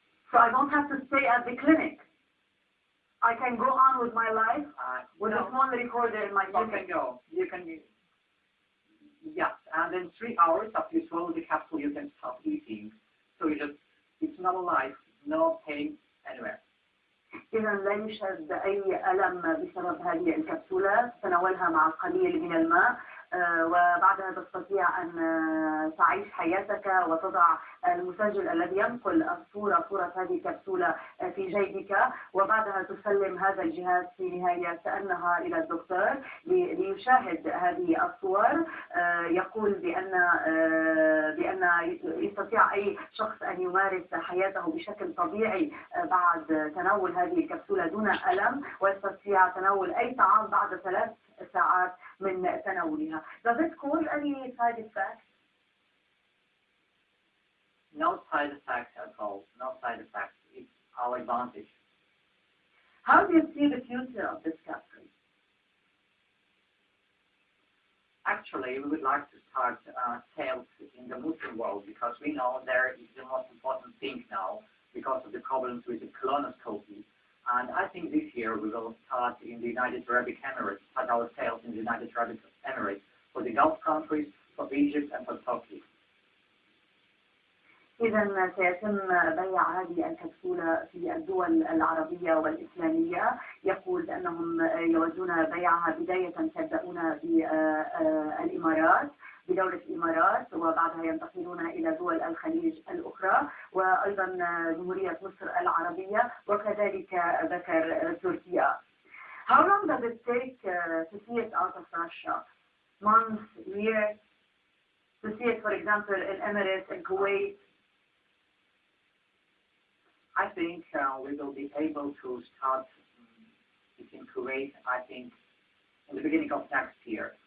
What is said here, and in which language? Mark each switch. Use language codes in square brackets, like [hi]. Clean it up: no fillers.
[en] So I don't have to stay at the clinic. I can go on with my life with a small recorder in my pocket. You can go. Yes, and in 3 hours after you swallow the capsule, you can stop eating. So it's normal life, no pain anywhere. [ar] إذا لا يوجد أي ألم بسبب هذه الكبسولة، تناولها مع القليل من الماء وبعدها تستطيع أن تعيش حياتك وتضع المسجل الذي ينقل صورة هذه الكبسولة في جيبك، وبعدها تسلم هذا الجهاز في نهاية النهار إلى الدكتور ليشاهد هذه الصور. يقول بأن يستطيع أي شخص أن يمارس حياته بشكل طبيعي بعد تناول هذه الكبسولة دون ألم، ويستطيع تناول أي طعام بعد 3 ساعات من تناولها. [en] Does it cause any side effects? No side effects at all. No side effects. It's our advantage. How do you see the future of this capsule? Actually, we would like to start sales in the Muslim world because we know there is the most important thing now because of the problems with the colonoscopy. And I think this year we will start in the United Arab Emirates, start our sales in the United Arab Emirates for the Gulf countries, for Egypt and for Turkey. [ar] إذا سيتم بيع هذه الكبسولة في الدول العربية والإسلامية. يقول بأنهم يودون بيعها بداية سيبدأون بالإمارات، بدولة الإمارات، وبعدها ينتقلون إلى دول الخليج الأخرى وأيضا جمهورية مصر العربية وكذلك ذكر تركيا. [en] How long does it take to see it out of Russia? Months, years? To see it, for example, in Emirates and Kuwait? I think we will be able to start in Kuwait, I think, in the beginning of next year.